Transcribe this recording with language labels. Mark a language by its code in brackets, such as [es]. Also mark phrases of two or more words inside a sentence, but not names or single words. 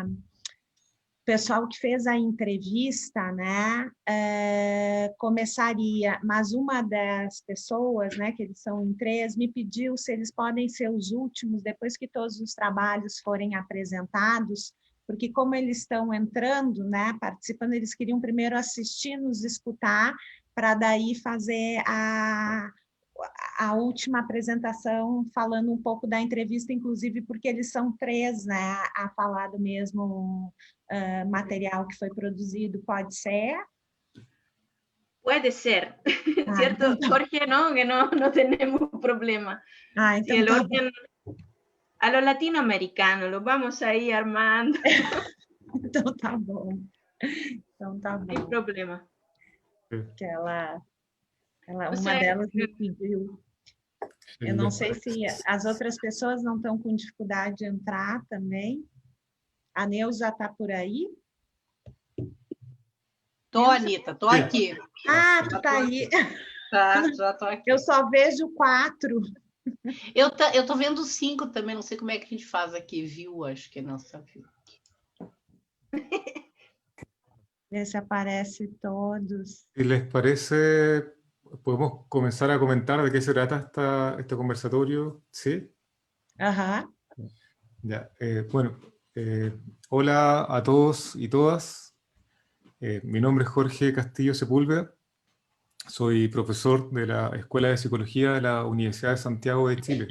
[pt] pessoal que fez a entrevista, né, começaria, mas uma das pessoas, né, que eles são em 3, me pediu se eles podem ser os últimos, depois que todos os trabalhos forem apresentados, porque como eles estão entrando, né, participando, eles queriam primeiro assistir, nos escutar, para daí fazer a última apresentação, falando um pouco da entrevista, inclusive porque eles são 3, né, a falar do mesmo material que foi produzido, pode ser? [es] Puede ser, Ah, ¿cierto? [pt] então tá. [es] Jorge, no, que no tenemos problema. Ah, Si [pt] então [es] el [pt] tá [es] orden a lo latinoamericano, lo vamos ahí armando, [pt] bom. Então tá bom. Então tá [es] sin [pt] bom. [es] problema. [pt] Que ela O uma [es] sea, [pt] delas me pediu. Eu não sei se as outras pessoas não estão com dificuldade de entrar também. A Neuza está por aí? Tô, Anita, tô aqui. Ah, tu tá aí. Tá, já tô aqui. Eu só vejo 4. Eu tô vendo 5 também, não sei como é que a gente faz aqui, viu? Acho que é nossa view. Vê se aparece todos. [es] Si les parece, podemos comenzar a comentar de qué se trata este conversatorio, ¿sí? Aham. Ya, bueno, hola a todos y todas. Mi nombre es Jorge Castillo Sepúlveda, soy profesor de la Escuela de Psicología de la Universidad de Santiago de Chile.